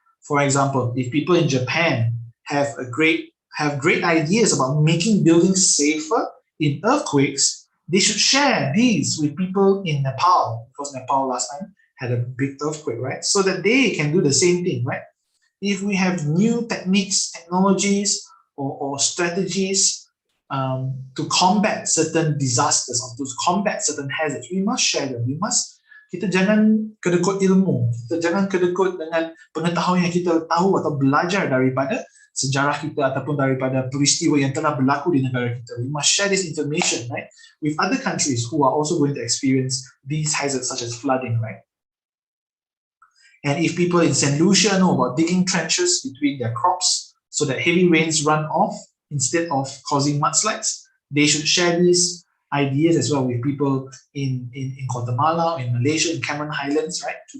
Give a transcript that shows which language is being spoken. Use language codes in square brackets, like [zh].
[en] For example, if people in Japan have great ideas about making buildings safer in earthquakes, they should share these with people in Nepal, because Nepal last time had a big earthquake, right? So that they can do the same thing, right? If we have new techniques, technologies, or strategies to combat certain disasters or to combat certain hazards, we must share them. [ms] Kita jangan kedekut ilmu, kita jangan kedekut dengan pengetahuan yang kita tahu atau belajar daripada sejarah kita ataupun daripada peristiwa yang telah berlaku di negara kita. [en] We must share this information, right, with other countries who are also going to experience these hazards such as flooding, right? And if people in St. Lucia know about digging trenches between their crops so that heavy rains run off instead of causing mudslides, they should share these ideas as well with people in Guatemala, in Malaysia, in Cameron Highlands, right?